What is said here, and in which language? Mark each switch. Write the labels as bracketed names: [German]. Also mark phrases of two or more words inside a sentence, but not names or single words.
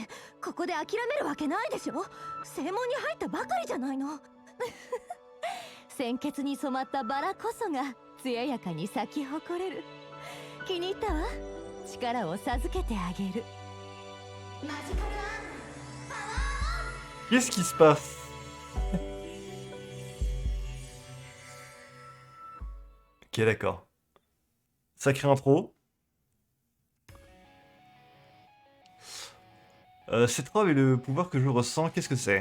[Japanese] ここで諦めるわけないでしょ。正門に入ったばかりじゃないの。鮮血に染まったバラこそが艶やかに咲き誇れる。気に入ったわ。力を授けてあげる。マジカル [French] Qu'est-ce qui se passe? Ok, d'accord. Sacré intro. Cette robe est le pouvoir que je ressens, qu'est-ce que c'est?